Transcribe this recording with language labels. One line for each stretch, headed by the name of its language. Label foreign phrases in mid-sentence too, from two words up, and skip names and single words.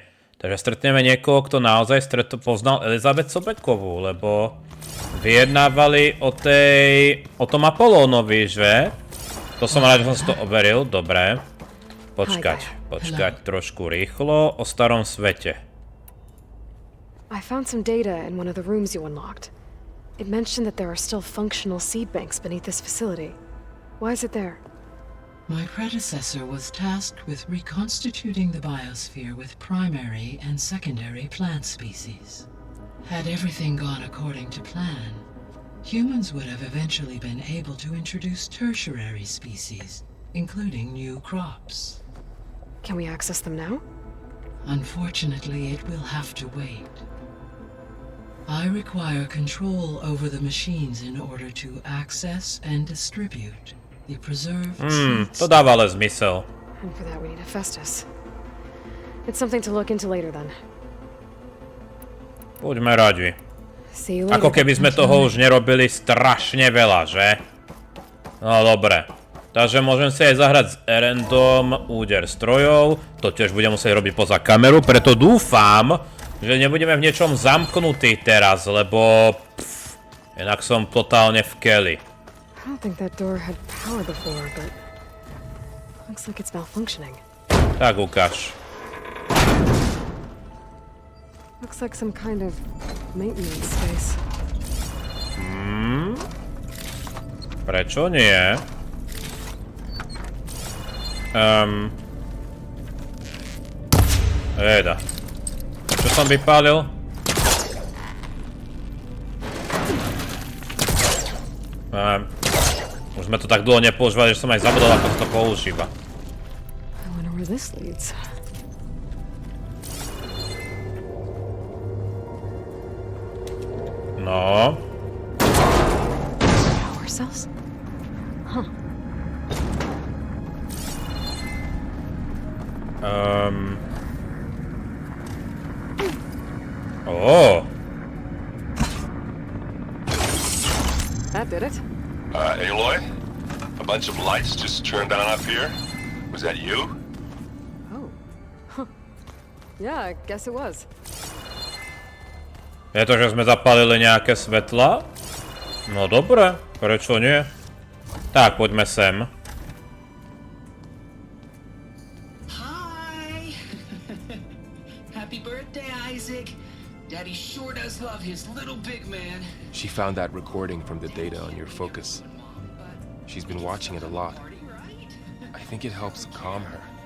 Slovak: Takže stretneme niekoho, kto naozaj poznal Elizabeth Sobekovú, lebo vyjednávali o tom Apolónovi, že? To som rád, že som si to overil. Dobre. Počkať trošku rýchlo o starom svete.
English: I found some data in one of the rooms you unlocked. It mentioned that there are still functional seed banks beneath this facility. Why is it there? My predecessor was tasked with reconstituting the biosphere with primary and secondary plant species. Had everything gone according to plan, humans would have eventually been able to introduce tertiary species, including new crops. Can we access them now? Unfortunately, it will have to wait. I require control over the machines in order to access and distribute the preserved seeds.
Slovak: To dáva ale zmysel.
English: And for that we need a Festus. It's something to look into later then.
Slovak: Buďme radi.
English: See you later.
Slovak: Ako keby sme toho už nerobili strašne veľa, že? No dobre. Takže môžem si aj zahrať s ERENDom úder strojov. To tiež budem musieť robiť poza kameru, preto dúfam, že nebudeme v niečom zamknutí teraz, lebo... inak som totálne v keli.
English: I don't think that door had power before, but... looks like it's malfunctioning.
Slovak: Tak ukáž.
English: Looks like some kind of maintenance space.
Slovak: Prečo nie? Jeda. Čo som vypálil? Už sme to tak dlho nepoužívali, že som aj zabudol, ako sa to používa.
English: I wonder where this leads.
Slovak: No.
English: Power cells? Huh. That did it. Aloy? A bunch of lights just turned on up here? Was that you? Oh. Huh. Yeah, I guess it was.
Slovak: Je to, že sme zapálili nejaké svetla? No dobre, prečo nie? Tak, poďme sem.
English: Hi! Happy birthday, Isaac! Daddy sure does love his little big man. She found that recording from the data on your focus. She's been watching it a lot. I think it helps calm her.